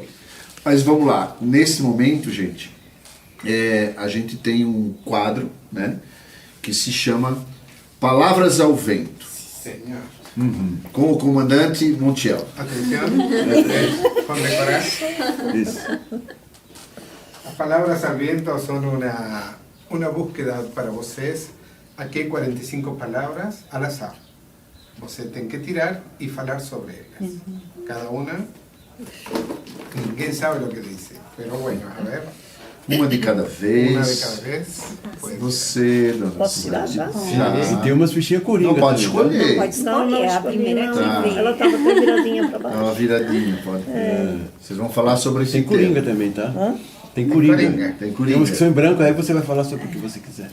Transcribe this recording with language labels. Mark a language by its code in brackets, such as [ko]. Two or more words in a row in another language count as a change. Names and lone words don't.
[pt] Mas vamos lá. Nesse momento, gente, a gente tem um quadro, né, que se chama Palavras ao Vento. Señor. Com o comandante Montiel. [es] Atención, condecorar. [pt] Isso. [es] Las palabras al viento son una búsqueda para vocês. Aquí hay 45 palabras al azar. [pt] Você tem que tirar y falar sobre ellas. [es] Cada una, ninguém sabe lo que dice. Pero bueno, a ver, [pt] Uma de cada vez. [es] una de cada vez. Pues, [pt] Você, dona Posso tirar já? E tem umas fichinhas coringa. Não pode também, né? escolher. Pode escolher, a escolhi, primeira não. que vem. Ela estava até viradinha para É baixo. uma viradinha, pode. Vocês vão falar sobre esse Tem coringa tema. também, tá? Hã? Tem coringa. Coringa. Tem Tem uns que coringa. são em branco, aí você vai falar sobre o que você quiser.